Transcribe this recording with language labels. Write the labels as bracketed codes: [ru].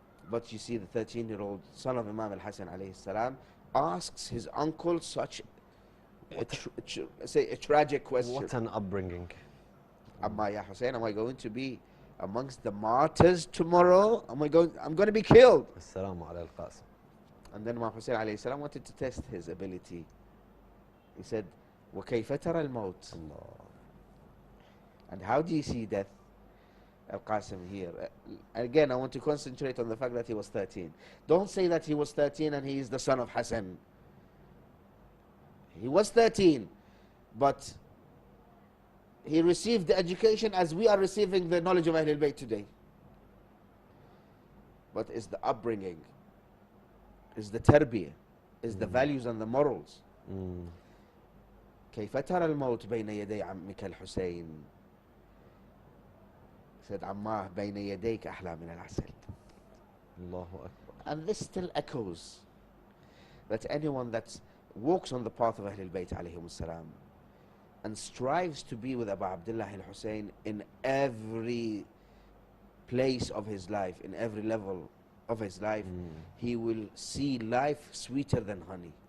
[en] But you see, the 13-year-old son of Imam al-Hassan alayhi salam asks his uncle such a tragic question. What an upbringing. Amma ya Hussein, am I going to be amongst the martyrs tomorrow? I'm going to be killed. [ar] Assalamu ala al-Qasim. [en] And then Imam Hussein alayhi salam wanted to test his ability. [ar] He said, وَكَيْفَ تَرَى الْمَوْتِ? Allah. [en] And how do you see death? Al-Qasim here. Again, I want to concentrate on the fact that he was 13. Don't say that he was 13 and he is the son of Hassan. He was 13, but he received the education as we are receiving the knowledge of Ahlul Bayt today. But is the upbringing, is the tarbiyah, is the values and the morals. [ar] كيف ترى الموت بين يدي عمك الحسين؟ said عماه بين يديك أحلى من العسل. Allahu Akbar. [en] And this still echoes that anyone that walks on the path of Ahlul Bayt alayhim salam and strives to be with Abu Abdullah al-Husayn in every place of his life, in every level of his life, he will see life sweeter than honey.